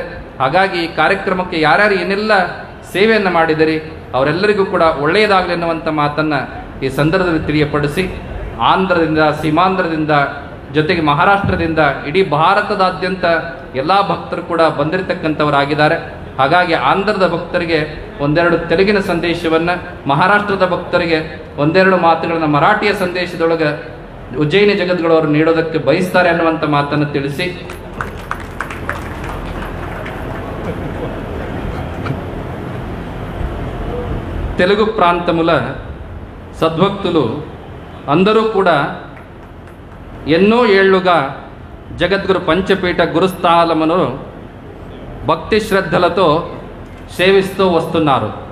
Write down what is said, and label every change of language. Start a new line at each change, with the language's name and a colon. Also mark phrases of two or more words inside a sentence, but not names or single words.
Kannada: ಹಾಗಾಗಿ ಈ ಕಾರ್ಯಕ್ರಮಕ್ಕೆ ಯಾರ್ಯಾರು ಏನೆಲ್ಲ ಸೇವೆಯನ್ನು ಮಾಡಿದಿರಿ ಅವರೆಲ್ಲರಿಗೂ ಕೂಡ ಒಳ್ಳೆಯದಾಗಲಿ ಅನ್ನುವಂಥ ಮಾತನ್ನು ಈ ಸಂದರ್ಭದಲ್ಲಿ ತಿಳಿಯಪಡಿಸಿ, ಆಂಧ್ರದಿಂದ, ಸೀಮಾಂಧ್ರದಿಂದ, ಜೊತೆಗೆ ಮಹಾರಾಷ್ಟ್ರದಿಂದ, ಇಡೀ ಭಾರತದಾದ್ಯಂತ ಎಲ್ಲ ಭಕ್ತರು ಕೂಡ ಬಂದಿರತಕ್ಕಂಥವರಾಗಿದ್ದಾರೆ. ಹಾಗಾಗಿ ಆಂಧ್ರದ ಭಕ್ತರಿಗೆ ಒಂದೆರಡು ತೆಲುಗಿನ ಸಂದೇಶವನ್ನು, ಮಹಾರಾಷ್ಟ್ರದ ಭಕ್ತರಿಗೆ ಒಂದೆರಡು ಮಾತುಗಳನ್ನು ಮರಾಠಿಯ ಸಂದೇಶದೊಳಗೆ ಉಜ್ಜಯಿನಿ ಜಗದ್ಗುರುವರು ನೀಡೋದಕ್ಕೆ ಬಯಸ್ತಾರೆ ಅನ್ನುವಂಥ ಮಾತನ್ನು ತಿಳಿಸಿ,
Telugu: తెలుగు ప్రాంతముల సద్భక్తులు అందరూ కూడా ఎన్నో ఏళ్లుగా జగద్గురు పంచపీఠ గురుస్థానమును భక్తి శ్రద్ధలతో సేవిస్తూ వస్తున్నారు.